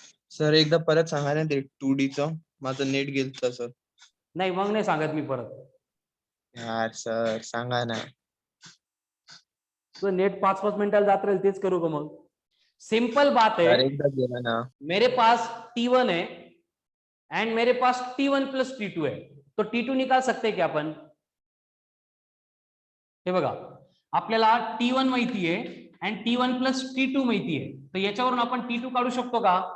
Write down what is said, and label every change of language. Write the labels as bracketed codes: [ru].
[mr] Sir एकदा परत सांगा ना ते 2D चं, माझं नेट गेलं सर. नाही मग नाही सांगत मी परत. यार सर सांगा ना. तो नेट 5-5 मिनिटाला जात राहील, तेच करू का मग? [hi] सिंपल बात है, [mr] यार एकदा गेला ना. [hi] मेरे पास T1 है एंड मेरे पास T1 प्लस T2 है, तो T2 निकाल सकते हैं क्या आपण? [mr] हे बघा, आपल्याला T1 माहिती आहे आणि T1 प्लस T2 माहिती आहे, तर याच्यावरून आपण T2 काढू शकतो का?